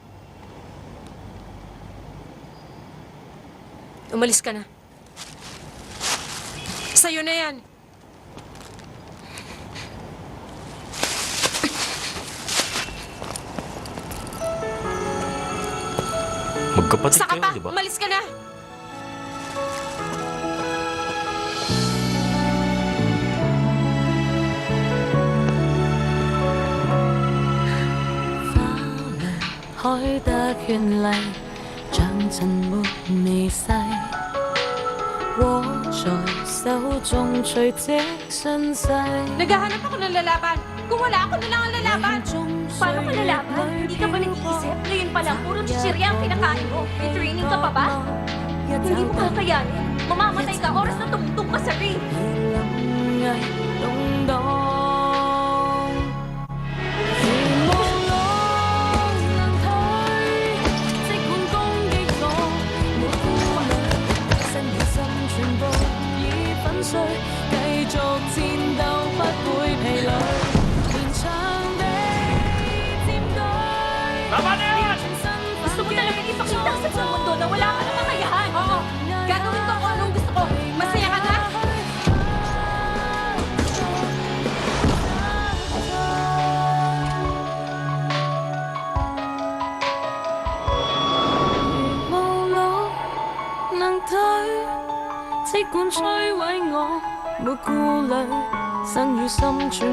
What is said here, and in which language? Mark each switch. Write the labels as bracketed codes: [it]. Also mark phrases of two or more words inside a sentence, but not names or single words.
[tl] Umalis ka na. Sa'yo na yan. Magkapatid Saka kayo, pa, di ba? umalis ka na. [yue] 海的绚麗，像沉沒微細，握在手中隨即訊息。 [tl] Naghahanap ako ng lalaban. Kung wala, ako na lang ang lalaban. Paano ka lalaban? Hindi ka ba nag-iisip? Ngayon pa lang, puro chichirya ang kinakain mo. May training ka pa ba? Hindi mo kakayanin. Mamamatay ka oras na tumungtong ka sa ring. [yue] 動盪，如無路能退，即管攻擊我，沒顧慮，身與心全部已粉碎，繼續戰鬥不會疲累，連場地佔據。 [tl] Gusto mo talagang ipakita sa buong mundo na wala ka ng kakayahan. Oo, gagawin ko kung anong gusto ko. Masaya ka na? [yue] 即管摧毀我，沒顧慮，身與心全